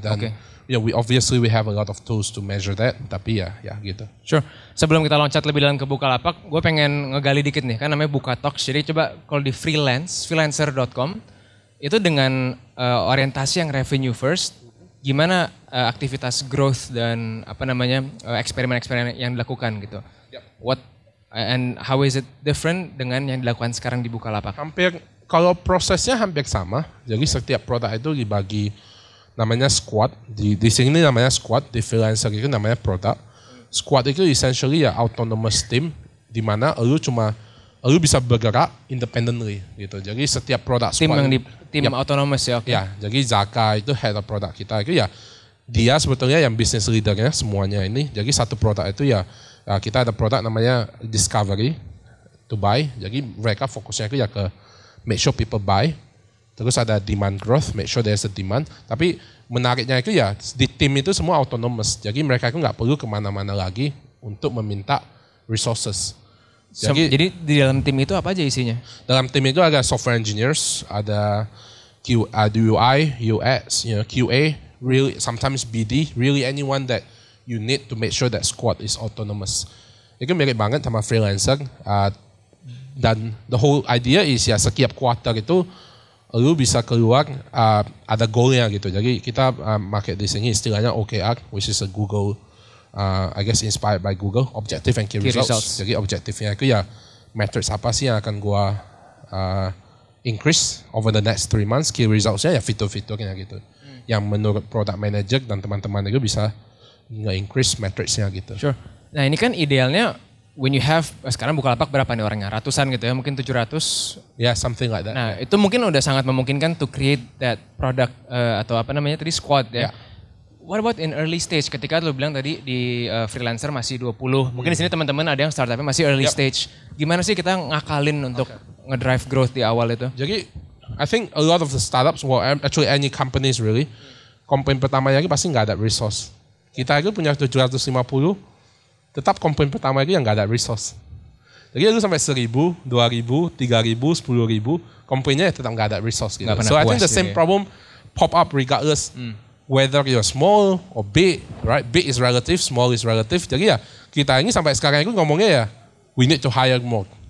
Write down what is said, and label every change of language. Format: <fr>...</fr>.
<en>Dan we obviously have a lot of tools to measure that,</en> <id>tapi ya gitu. Sure. Sebelum kita loncat lebih dalam ke Bukalapak, gue pengen ngegali dikit nih, kan namanya Buka Talks. Jadi coba kalau di freelancer.com itu dengan orientasi yang revenue first, gimana aktivitas growth dan eksperimen-eksperimen yang dilakukan gitu.</id> <en>What and how is it different</en> <id>dengan yang dilakukan sekarang di Bukalapak? Kalau prosesnya hampir sama. Jadi setiap produk itu dibagi namanya squad. Di sini namanya squad, di freelancer itu namanya produk. Squad itu essentially ya</id> <en>autonomous team</en> <id>di mana lu bisa bergerak independently gitu. Jadi setiap produk tim yang tim autonomous ya. Ya, jadi Zaka itu head of produk kita itu ya dia sebetulnya yang business leadernya semuanya ini. Jadi satu produk itu ya kita ada produk namanya discovery to buy. Jadi mereka fokusnya itu ya ke</id> <en>make sure people buy.</en> <id>Terus ada demand growth,</id> <en>make sure there's a demand.</en> <id>Tapi menariknya itu ya di tim itu semua autonomous. Jadi mereka itu nggak perlu kemana-mana lagi untuk meminta resources. Jadi di dalam tim itu apa aja isinya? Dalam tim itu ada</id> <en>software engineers, ada UI, UX, QA, really sometimes BD, really anyone that you need to make sure that squad is autonomous.</en> <id>Itu mirip banget sama freelancer. Dan</id> <en>the whole idea is</en> <id>ya setiap quarter itu lu bisa keluar ada goalnya gitu. Jadi kita pakai di sini istilahnya</id> <en>OKR, which is a Google, I guess inspired by Google, Objective and Key Results.</en> <id>Jadi objektifnya itu ya metrics apa sih yang akan gua increase</id> <en>over the next 3 months.</en> <id>Key resultsnya ya fitur-fiturnya gitu. Yang menurut product manager dan teman-teman itu bisa nge-increase metricsnya gitu.</id> <en>Sure.</en> <id>Nah ini kan idealnya</id> <en>when you have,</en> <id>sekarang Bukalapak berapa nih orangnya? Ratusan gitu ya, mungkin 700.</id> <en>Yeah, something like that.</en> <id>Nah itu mungkin udah sangat memungkinkan</id> <en>to create that product</en> <id>atau apa namanya tadi squad ya. Yeah.</id> <en>What about in early stage?</en> <id>Ketika lu bilang tadi di freelancer masih 20, mungkin di sini teman-teman ada yang startupnya masih early stage. Gimana sih kita ngakalin untuk ngedrive growth di awal itu?</id> <en>Jadi I think a lot of the startups, well actually any companies really,</en> <id>komponen pertamanya pasti nggak ada resource. Kita itu punya 750, tetap komponen pertama itu yang nggak ada resource. Jadi lu sampai 1.000, 2.000, 3.000, 10.000, komponennya tetap nggak ada resource gitu.</id> <en>So I think the same problem pop up regardless whether you're small or big, right? Big is relative, small is relative.</en> <id>Jadi ya kita ini sampai sekarang itu ngomongnya ya</id> <en>we need to hire more.</en>